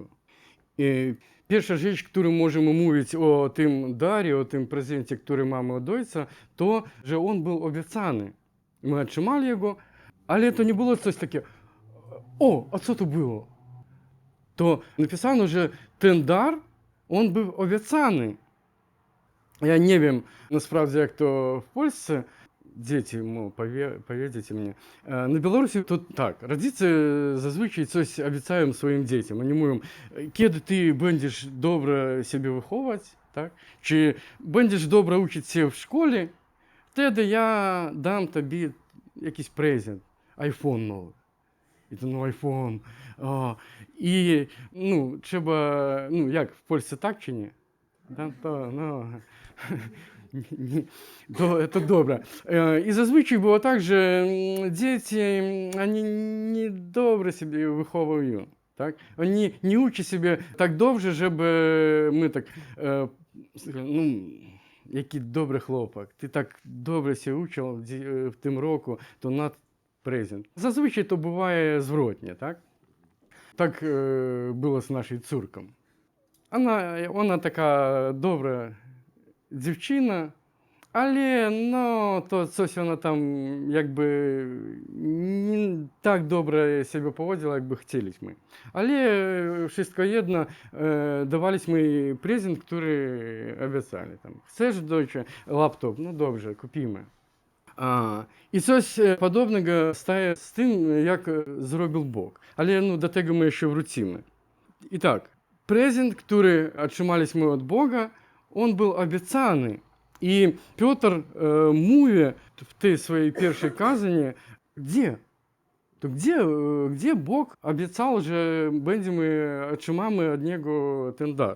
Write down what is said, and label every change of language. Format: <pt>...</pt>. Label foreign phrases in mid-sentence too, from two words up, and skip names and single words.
<pl>I pierwsza rzecz, którą możemy mówić o tym darie, o tym prezencie, który mamy od Ojca, to, że on był obiecany. My otrzymali jego, ale to nie było coś таке, a co to było? To napisano, że ten dar, on był obiecany.</pl> <uk>Я не wiem, насправді, як то в Польщі, діти, повірте мені. На Білорусі то так, родиці зазвичай щось обіцяють своїм дітям. Вони</uk> <pl>mówią, kiedy</pl> <uk>ти будеш добре себе виховувати, так? Чи будеш добре вчитися в школі, тоді я дам тобі якийсь презент, айфон новий. І то, айфон. І, треба, як, в Польщі так чи ні? Да,</uk> <pl>to dobre. I zazwyczaj było tak, że dzieci, oni niedobre siebie wychowują. Tak? Oni nie uczą siebie tak dobrze, żeby my tak, jaki dobry chłopak, ty tak dobrze się uczył w tym roku, to na prezent. Zazwyczaj to bywa zwrotnie, tak? Tak było z naszą córką.</pl> <uk>Вона така добра дівчина, але то щось вона там якби не так добре себе поводила, як би хотіли ми.</uk> <pl>Але wszystko jedno,</pl> <uk>давались ми презент, який обіцяли. Chcesz, доча, лаптоп? Ну, добре, купимо. І щось подобного стає з тим, як зробив Бог. Але до того ми ще вrócimy. І так, презент,</uk> <pl>który otrzymaliśmy od Boga, on był obiecany. I Piotr mówi w tej swojej pierwszej kazanie, gdzie Bóg obiecał, że otrzymamy od Niego ten dar.</pl>